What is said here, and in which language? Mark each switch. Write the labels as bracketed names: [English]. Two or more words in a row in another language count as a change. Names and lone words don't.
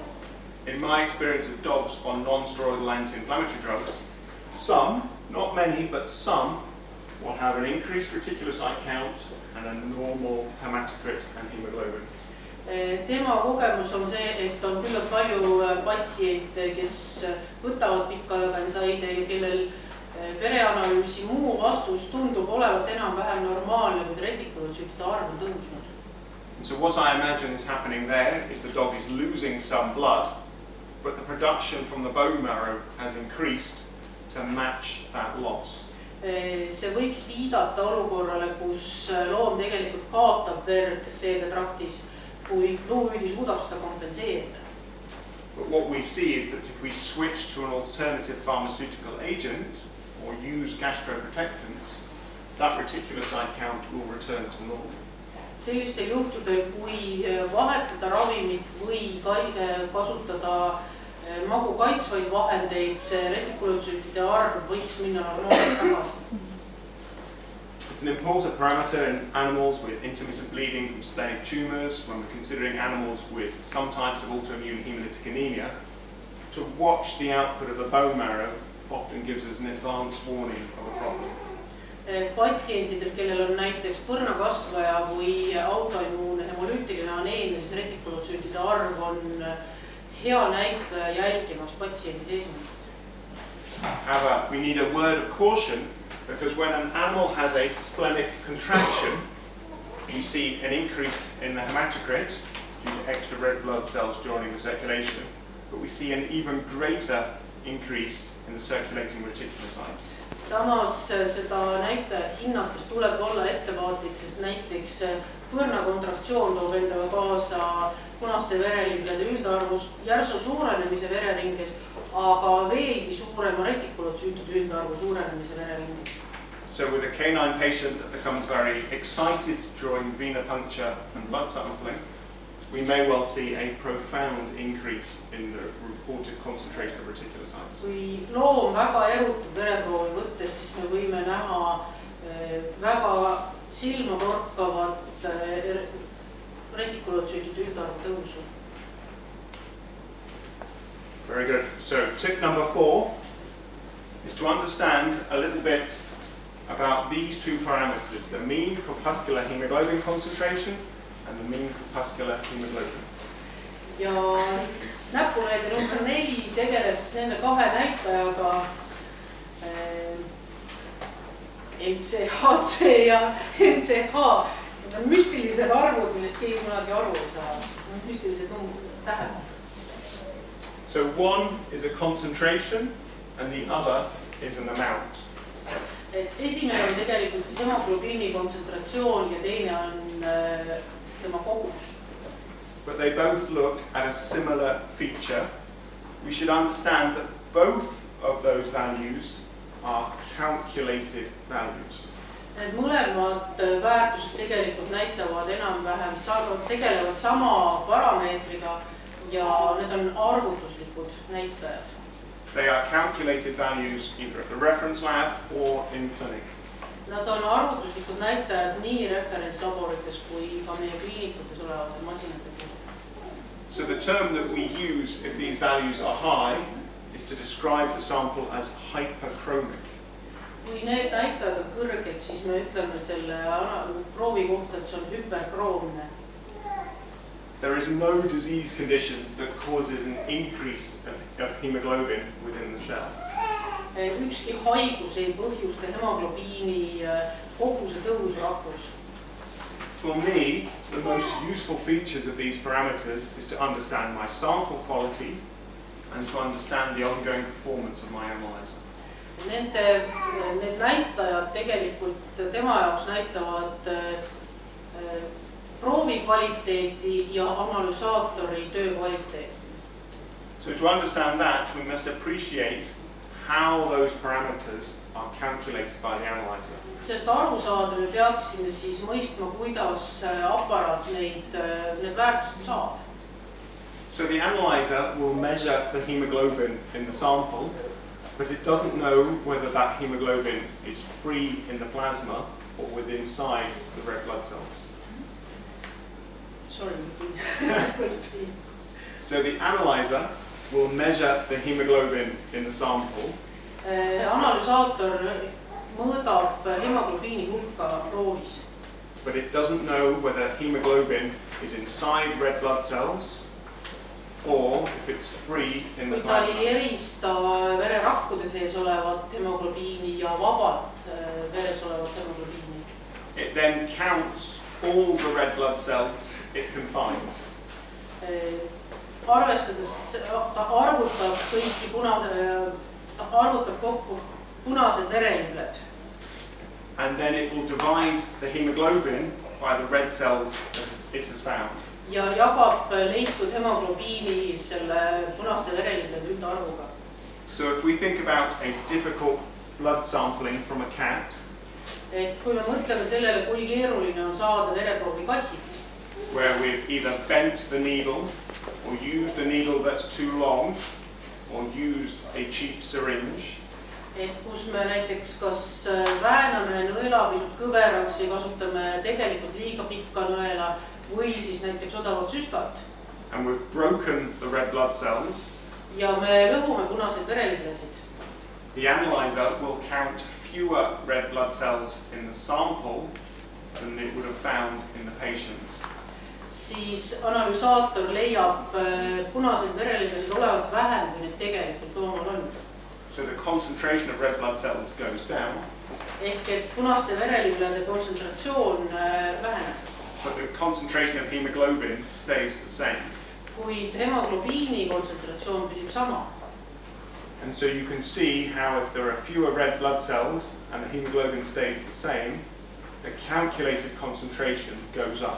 [English] In my experience of dogs on non-steroidal anti-inflammatory drugs, some, not many, but some, will have an increased reticulocyte count and a normal hematocrit and hemoglobin. [Estonian] Tema kogemus on see, et on küllalt palju patsiente, kes võtavad pikka aega NSAID-e ja kellel vereanalüüsi muu vastus tundub olevat enam-vähem normaalne, kuid retikulotsüütide arv on tõusnud. [English] So what I imagine is happening there is the dog is losing some blood, but the production from the bone marrow has increased to match that loss. [Estonian] See võiks viidata olukorrale, kus loom tegelikult kaotab verd seedetraktis, kuid luuüdi suudab seda kompenseerida. [English] But what we see is that if we switch to an alternative pharmaceutical agent or use gastroprotectants, that reticulocyte count will return to normal. [Estonian] Sellistel juhtudel, kui vahetada ravimit või kasutada magu kaitsvaid vahendeid, see retikulotsüütide arv võiks minna normaalselt tagasi. [English] It's an important parameter in animals with intermittent bleeding from splenic tumors when we're considering animals with some types of autoimmune hemolytic anemia. To watch the output of the bone marrow often gives us an advance warning of a problem. [Estonian] Patsientidel, kellel on näiteks põrnakasvaja või autoimmuun hemolüütiline aneemia, siis retikulotsüütide arv on hea näitaja jälgimas patsiendi seisundit. [English] However, we need a word of caution because when an animal has a splenic contraction, you see an increase in the hematocrit due to extra red blood cells joining the circulation, but we see an even greater increase in the circulating reticulocytes. [Estonian] Samas seda näitajat hinnates tuleb olla ettevaatlik, sest näiteks põrnakontraktsioon toob endaga kaasa punaste vereliblede üldarvust järsu suurenemise vereringes, aga veelgi suurema retikulotsüütide üldarvu suurenemise vereringes. [English] So with a canine patient that becomes very excited during venipuncture and blood sampling, we may well see a profound increase in the reported concentration of reticulocytes. [Estonian] Kui loom väga erutub vereproovi võttes, siis me võime näha väga silmatorkavat retikulotsüütide üldarvu tõusu. [English] Very good. So tip number 4 is to understand a little bit about these two parameters, the mean corpuscular hemoglobin concentration and the mean corpuscular hemoglobin. [Estonian] Ja näpunäide number 4 tegeleb nende kahe näitajaga MCHC ja MCH. Need on müstilised arvud, millest keegi kunagi aru ei saa. Müstilised tähed. [English] So one is a concentration and the other is an amount. [Estonian] Esimene on tegelikult siis hemoglobiini kontsentratsioon ja teine on tema kogus. [English] But they both look at a similar feature. We should understand that both of those values are calculated values. [Estonian] Need mõlemad väärtused tegelikult näitavad enam-vähem, tegelevad sama parameetriga ja need on arvutuslikud näitajad. [English] They are calculated values either at the reference lab or in clinic. [Estonian] Nad on arvutuslikud näitajad nii referentslaborites kui ka meie kliinikutes olevate masinate puhul. [English] So the term that we use if these values are high is to describe the sample as hyperchromic. [Estonian] Kui need näitajad on kõrged, siis me ütleme selle proovi kohta, et see on hüperkroomne. [English] There is no disease condition that causes an increase of hemoglobin within the cell. [Estonian] Ükski haigus ei põhjusta hemoglobiini koguse tõusu rakus. [English] For me, the most useful features of these parameters is to understand my sample quality and to understand the ongoing performance of my analyzer. [Estonian] Need näitajad tegelikult tema jaoks näitavad proovi kvaliteeti ja analüsaatori töö kvaliteeti. [English] So to understand that, we must appreciate how those parameters are calculated by the analyzer. [Estonian] Sest aru saada me peaksime siis mõistma, kuidas aparaat need väärtused saab. [English] So the analyzer will measure the hemoglobin in the sample, but it doesn't know whether that hemoglobin is free in the plasma or within inside the red blood cells. Sorry. So the analyzer will measure the hemoglobin in the sample. [Estonian] Analüsaator mõõdab hemoglobiini hulka proovis. [English] But it doesn't know whether hemoglobin is inside red blood cells or if it's free in the plasma. [Estonian] Kui ta ei erista vererakkude sees olevat hemoglobiini ja vabalt veres olevat hemoglobiini. [English] It then counts all the red blood cells it can find. [Estonian] Arvestades, ta arvutab kokku punased verelübled. [English] And then it will divide the hemoglobin by the red cells that it has found. [Estonian] Ja jagab leitud hemoglobiini selle punaste verelüblede üldarvuga. [English] So if we think about a difficult blood sampling from a cat, [Estonian] Et kui me mõtleme sellele, kui keeruline on saada vereproovi kassilt, [English] where we've either bent the needle or used a needle that's too long or used a cheap syringe, [Estonian] et kus me näiteks kas vääname nõela pisut kõveraks või kasutame tegelikult liiga pikka nõela või siis näiteks odavat süstat. [English] and we've broken the red blood cells, [Estonian] ja me lõhume punaseid verelüblesid. [English] the analyzer will count fewer red blood cells in the sample than it would have found in the patient. [Estonian] Siis analüsaator leiab punaseid verelüblesid olevat vähem, kui need tegelikult loomal on. [English] So the concentration of red blood cells goes down. [Estonian] Ehk et punaste verelüblede kontsentratsioon väheneb. [English] But the concentration of hemoglobin stays the same. [Estonian] Kuid hemoglobiini kontsentratsioon püsib sama. [English] And so you can see how if there are fewer red blood cells and the hemoglobin stays the same, the calculated concentration goes up.